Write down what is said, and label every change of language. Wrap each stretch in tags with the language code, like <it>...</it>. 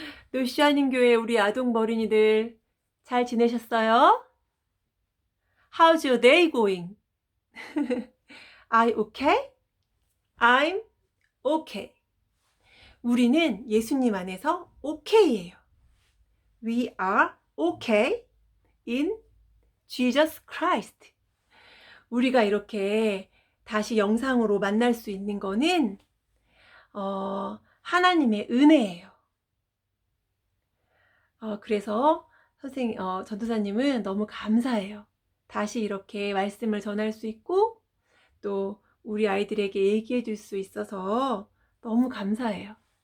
<ko>노시아님 교회 우리 아동 어린이들 잘 지내셨어요?</ko> <en>How's your day going? Are you okay? I'm okay.</en> <ko>우리는 예수님 안에서 okay예요.</ko> <en>We are okay in Jesus Christ.</en> <ko>우리가 이렇게 다시 영상으로 만날 수 있는 거는 하나님의 은혜예요. 그래서 전도사님은 너무 감사해요. 다시 이렇게 말씀을 전할 수 있고 또 우리 아이들에게 얘기해 줄 수 있어서 너무 감사해요.</ko>